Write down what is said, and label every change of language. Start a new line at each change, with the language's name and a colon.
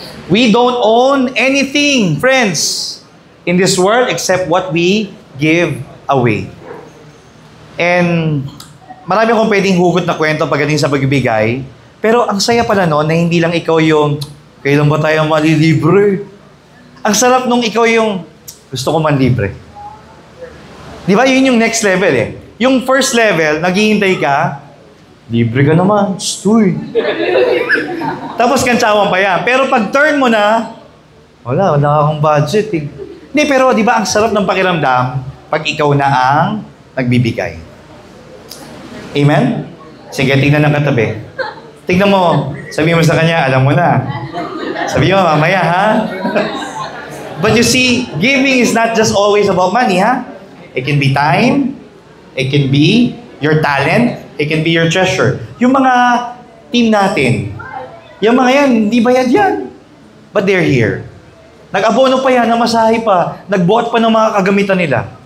English: We don't own anything, friends, in this world except what we give away.
Filipino: And marami akong pwedeng hugot na kwento pagdating sa pagbibigay, pero ang saya pala noon na hindi lang ikaw yung, kailan ba tayo malilibre? Ang sarap nung ikaw yung, gusto ko man libre. Di ba, yun yung next level eh. Yung first level, naghihintay ka, libre ka naman, stoy. Tapos kantsawan pa yan. Pero pag turn mo na, wala akong budget eh. Hindi, pero di ba ang sarap ng pakiramdam pag ikaw na ang nagbibigay. Amen? Sige, tingnan ng katabi. Tingnan mo, sabihin mo sa kanya, alam mo na. Sabihin mo, mamaya ha?
English: But you see, giving is not just always about money, ha? It can be time, it can be your talent, it can be your treasure.
Filipino: Yung mga team natin, yung mga yan, hindi bayad yan.
English: But they're here.
Filipino: Nag-abono pa yan, namasahe pa, nagbuhat pa ng mga kagamitan nila.